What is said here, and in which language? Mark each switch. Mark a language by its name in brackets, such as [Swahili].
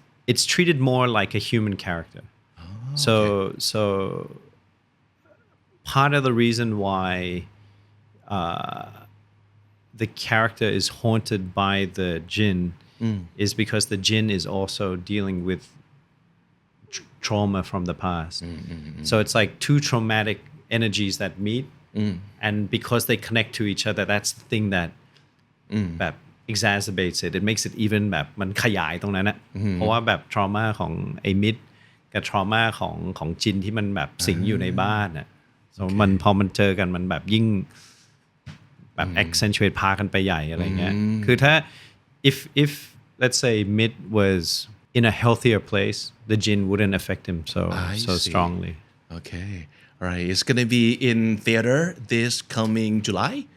[English] It's treated more like a human character. So part of the reason why the character is haunted by the jinn is because the jinn is also dealing with trauma from the past. So it's like two traumatic energies that meet, and because they connect to each other, that's the thing that แบบ exacerbates it. It makes it even [Thai] แบบมันขยายตรงนั้นนะเพราะว่าแบบ trauma ของไอ้มิดกับ trauma ของจินที่มันแบบสิงอยู่ในบ้านน่ะ so มันพอมันเจอกันมันแบบยิ่งแบบ accentuate พากันไปใหญ่อะไรเงี้ยคือถ้า [English] if let's say Mid was in a healthier place, the jinn wouldn't affect him so see. strongly. Okay. All right. It's going to be in theater this coming July?